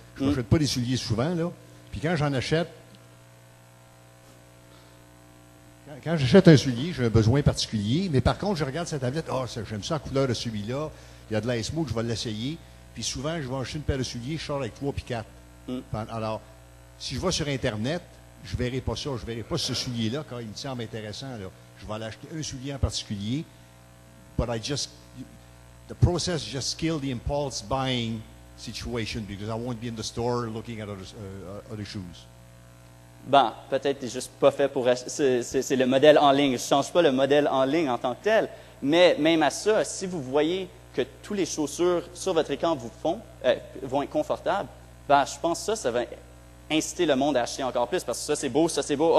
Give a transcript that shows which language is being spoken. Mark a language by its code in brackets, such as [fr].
[fr] Je n'achète pas des souliers souvent, là. Puis quand j'en achète, quand j'achète un soulier, j'ai un besoin particulier, mais par contre, je regarde cette tablette, j'aime ça la couleur de celui-là, il y a de l'air smooth, je vais l'essayer. Puis souvent, je vais acheter une paire de souliers, je sors avec 3 puis 4. Alors, si je vais sur Internet, je ne verrai pas ça, je ne verrai pas ce soulier-là, quand il me semble intéressant. Là. Je vais aller acheter un soulier en particulier, [en] but the process just killed the impulse buying situation because I won't be in the store looking at other shoes. [fr] Ben, peut-être que tu n'es juste pas fait pour... C'est le modèle en ligne. Je ne change pas le modèle en ligne en tant que tel. Mais même à ça, si vous voyez que toutes les chaussures sur votre écran vont être confortables, ben, je pense que ça va inciter le monde à acheter encore plus parce que ça, c'est beau.